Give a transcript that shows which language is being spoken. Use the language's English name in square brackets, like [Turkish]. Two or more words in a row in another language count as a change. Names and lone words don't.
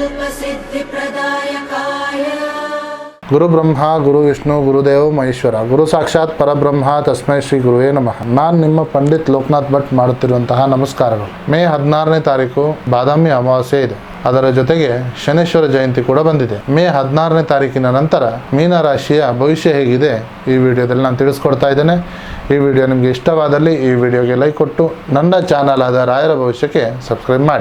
[Sanskrit] सिद्धिप्रदायकाय गुरु ब्रह्मा गुरु विष्णु गुरुदेव महेश्वर गुरु साक्षाತ್ ಪರಬ್ರಹ್ಮ ತಸ್ಮೈ ಶ್ರೀ ಗುರುವೇ ನಮಃ. [Kannada] ನಾನು ನಿಮ್ಮ ಪಂಡಿತ್ ಲೋಕನಾಥ್ ಭಟ್ ಮಾಡುತ್ತಿರುವಂತಹ ನಮಸ್ಕಾರಗಳು. ಮೇ 16ನೇ ತಾರೀಕು ಬಾದಾಮಿ ಅಮಾವಾಸ್ಯೆ ಇದೆ. ಅದರ ಜೊತೆಗೆ ಶನೇಶ್ವರ ಜಯಂತಿ ಕೂಡ ಬಂದಿದೆ. ಮೇ 16ನೇ ತಾರೀಕಿನ ನಂತರ ಮೀನರಾಶಿಯ ಭವಿಷ್ಯ ಹೇಗಿದೆ ಈ ವಿಡಿಯೋದಲ್ಲಿ ನಾನು ತಿಳಿಸ್ಕೊಡ್ತಾ ಇದ್ದೇನೆ. ಈ ವಿಡಿಯೋ ನಿಮಗೆ ಇಷ್ಟವಾದಲ್ಲಿ ಈ ವಿಡಿಯೋಗೆ ಲೈಕ್ ಕೊಟ್ಟು ನನ್ನ ಚಾನಲ್ ಆದ ರಾಯರ ಭವಿಷ್ಯಕ್ಕೆ ಸಬ್ಸ್ಕ್ರೈಬ್ ಮಾಡಿ.